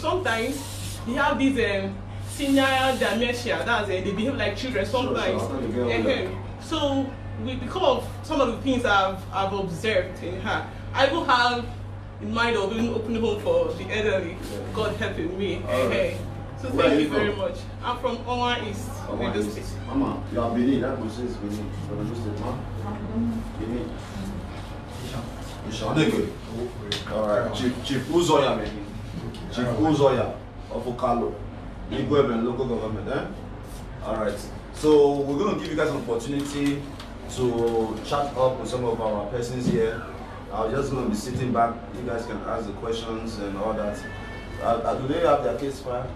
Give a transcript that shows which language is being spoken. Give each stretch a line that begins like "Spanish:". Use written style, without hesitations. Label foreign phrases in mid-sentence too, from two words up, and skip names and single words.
English: Sometimes they have these senior dementia, that's they behave like children sometimes. So because of some of the things I've observed in her, I will have in mind of even opening home for the elderly. God helping me. So thank you very much. I'm from Owa East, Edo State. Mama, you are Benin. That must say it's Benin. From Edo State, ma? Benin. Ishan. Alright. Chief Uzoya, man. Chief Uzoya of Okalo. Igwe and local government, eh? Alright. So we're going to give you guys an opportunity to chat up with some of our persons here. I'm just going to be sitting back. You guys can ask the questions and all that. Do they have their case file?